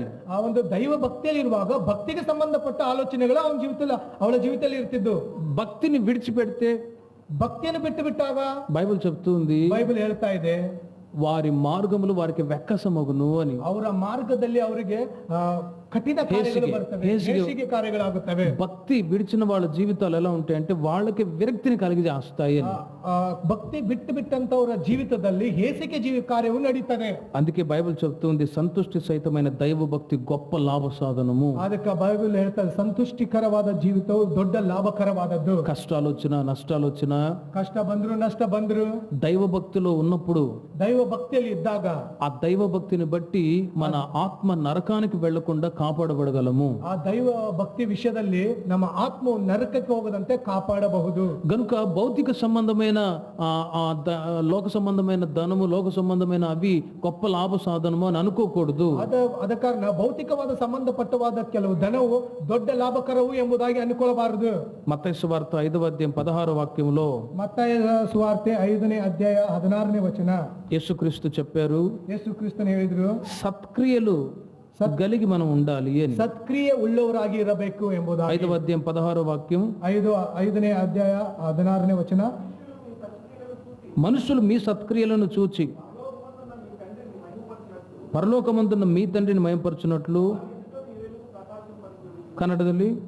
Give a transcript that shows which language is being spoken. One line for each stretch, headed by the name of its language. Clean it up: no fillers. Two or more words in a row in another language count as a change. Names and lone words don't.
Kannada: ಆ ಒಂದು ದೈವ ಭಕ್ತಿಯಲ್ಲಿ ಇರುವಾಗ ಭಕ್ತಿಗೆ ಸಂಬಂಧಪಟ್ಟ ಆಲೋಚನೆಗಳು ಅವಳ ಜೀವಿತದಲ್ಲಿ ಇರ್ತಿದ್ದು.
Telugu: భక్తిని విడిచిపెడితే,
Kannada: ಭಕ್ತಿಯನ್ನು ಬಿಟ್ಟು ಬಿಟ್ಟಾಗ
Telugu: బైబిల్ చెప్తుంది,
Kannada: ಬೈಬಲ್ ಹೇಳ್ತಾ ಇದೆ,
Telugu: వారి మార్గములు వారికి వెక్కసమగును అని.
Kannada: ಅವರ ಮಾರ್ಗದಲ್ಲಿ ಅವರಿಗೆ ಕಠಿಣ ಕಾರ್ಯಗಳು ಬರ್ತವೆ, ಹೇಸಿಗೆ ಕಾರ್ಯಗಳಾಗುತ್ತವೆ.
Telugu: భక్తి విడిచిన వాళ్ళ జీవితాలు ఎలా ఉంటాయంటే వాళ్ళకి విరక్తిని కలిగజేస్తాయి అని.
Kannada: ಭಕ್ತಿ ಬಿಟ್ಟಂತವರ ಜೀವಿತದಲ್ಲಿ ಹೇಸಿಗೆ ಕಾರ್ಯವು ನಡೀತದೆ.
Telugu: అందుకే బైబిల్ చెప్తుంది, సంతుష్టి సహితమైన దైవ భక్తి గొప్ప లాభ సాధనము.
Kannada: ಅದಕ್ಕೆ ಬೈಬಲ್ ಹೇಳ್ತದೆ, ಸಂತುಷ್ಟಿಕರವಾದ ಜೀವಿತವು ದೊಡ್ಡ ಲಾಭಕರವಾದದ್ದು.
Telugu: కష్టాలు వచ్చినా నష్టాలు వచ్చినా,
Kannada: ಕಷ್ಟ ಬಂದ್ರು ನಷ್ಟ ಬಂದ್ರು,
Telugu: దైవ భక్తిలో ఉన్నప్పుడు,
Kannada: ದೈವ ಭಕ್ತಿಯಲ್ಲಿ ಇದ್ದಾಗ
Telugu: ఆ దైవ భక్తిని బట్టి మన ఆత్మ నరకానికి వెళ్లకుండా కాపాడబడగలము.
Kannada: ಆ ದೈವ ಭಕ್ತಿ ವಿಷಯದಲ್ಲಿ ನಮ್ಮ ಆತ್ಮವು ನರಕಕ್ಕೆ ಹೋಗದಂತೆ ಕಾಪಾಡಬಹುದು.
Telugu: గనుక భౌతిక సంబంధమైన లోక సంబంధమైన ధనము, లోక సంబంధమైన అవి గొప్ప లాభ సాధనము అని అనుకోకూడదు.
Kannada: ಅದ ಕಾರಣ ಭೌತಿಕವಾದ ಸಂಬಂಧಪಟ್ಟವಾದ ಕೆಲವು ಧನವು ದೊಡ್ಡ ಲಾಭಕರವು ಎಂಬುದಾಗಿ ಅನ್ಕೊಳ್ಳಬಾರದು.
Telugu: మత్తయి సువార్త 5వ అధ్యాయం 16వ వాక్యంలో,
Kannada: ಮತ್ತಾಯ ಸುವಾರ್ತೆ 5ನೇ ಅಧ್ಯಾಯ 16ನೇ ವಚನ,
Telugu: యేసుక్రీస్తు చెప్పారు,
Kannada: ಯೇಸು ಕ್ರಿಸ್ತನು ಹೇಳಿದ್ರು,
Telugu: సత్క్రియలు కలిగి మనం ఉండాలి అని.
Kannada: ಸತ್ಕ್ರಿಯೆ ಉಳ್ಳವರಾಗಿ ಇರಬೇಕು ಎಂಬುದಾಗಿ.
Telugu: 5వ అధ్యాయం 16వ వాక్యం,
Kannada: 5ನೇ ಅಧ್ಯಾಯ 16ನೇ ವಚನ,
Telugu: మనుషులు మీ సత్క్రియలను చూచి పరలోకమందున్న మీ తండ్రిని మహిమపరచునట్లు.
Kannada: ಕನ್ನಡದಲ್ಲಿ